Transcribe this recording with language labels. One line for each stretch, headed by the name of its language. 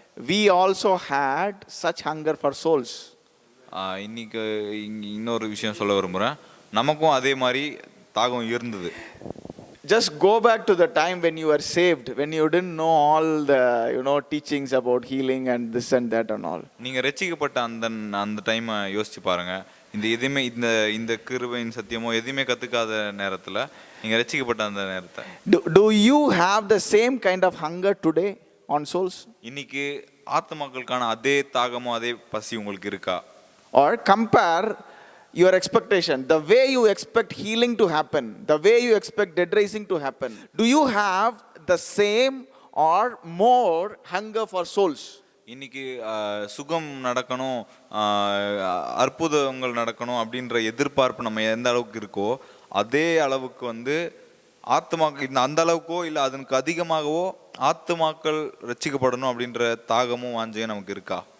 English: We also had such hunger for souls.
Tamil: இன்னைக்கு இன்னொரு விஷயம் சொல்ல விரும்புகிறேன். நமக்கும் அதே மாதிரி தாகம் இருந்தது.
English: Just go back to the time when you were saved, when you didn't know all the teachings about healing and this and that and all.
Tamil: நீங்கள் ரட்சிக்கப்பட்ட அந்த டைமை யோசிச்சு பாருங்க. எதுவுமே இந்த கிருபையின் சத்தியமோ எதுவுமே கற்றுக்காத நேரத்தில் நீங்கள் ரட்சிக்கப்பட்ட அந்த நேரத்தை.
English: Do you have the same kind of hunger today on souls?
Tamil: இன்னைக்கு ஆத்மாக்களுக்கான அதே தாகமோ அதே பசி உங்களுக்கு இருக்கா?
English: Or compare your expectation, the way you expect healing to happen, the way you expect dead raising to happen. Do you have the same or more hunger for souls?
Tamil: இன்னைக்கு சுகம் நடக்கணும், அற்புதங்கள் நடக்கணும் அப்படின்ற எதிர்பார்ப்பு நம்ம எந்த அளவுக்கு இருக்கோ அதே அளவுக்கு வந்து ஆத்மாக்கள் அந்த அளவுக்கோ இல்லை அதற்கு அதிகமாகவோ ஆத்மாக்கள் ரட்சிக்கப்படணும் அப்படின்ற தாகமும் வாஞ்சையும் நமக்கு இருக்கா?